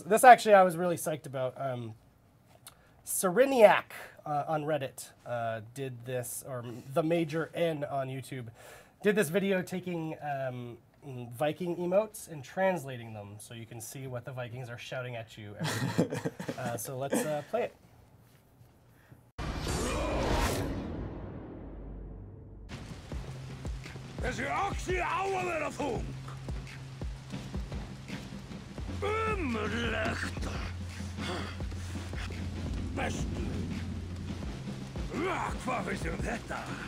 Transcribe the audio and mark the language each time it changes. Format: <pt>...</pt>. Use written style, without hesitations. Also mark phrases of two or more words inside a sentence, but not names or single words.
<en>This actually I was really psyched about. Sereniac on Reddit did this, or the Major N on YouTube, did this video taking Viking emotes and translating them so you can see what the Vikings are shouting at you every day. So let's play it.</en> <is>Þessi axi á að vera þung. Ömurlegt. Bestu. Hvað finnst þér þetta?</is>